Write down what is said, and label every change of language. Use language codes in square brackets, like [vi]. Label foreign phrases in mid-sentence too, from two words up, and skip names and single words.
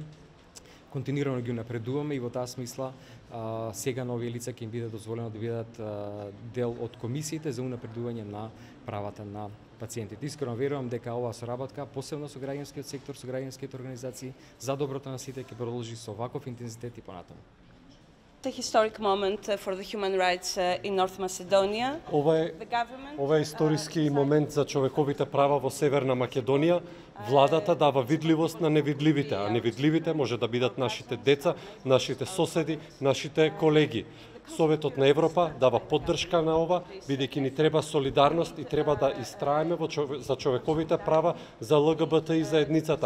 [mk] Континуирано ги напредуваме и во таа смисла сега на овие лица ќе им биде дозволено да бидат дел од комисиите за унапредување на правата на пациентите. Искрено верувам дека оваа соработка, посебно со граѓанскиот сектор, со граѓанските организации, за доброто на сите ќе продолжи со ваков интензитет и понатаму. [en] A historic moment for the human rights in North Macedonia. [mk] Ова е историски момент за човековите права во Северна Македонија. Владата дава видливост на невидливите, а невидливите може да бидат нашите деца, нашите соседи, нашите колеги. Советот на Европа дава поддршка на ова, бидејќи ни треба солидарност и треба да истраеме за човековите права за ЛГБТ и заедницата.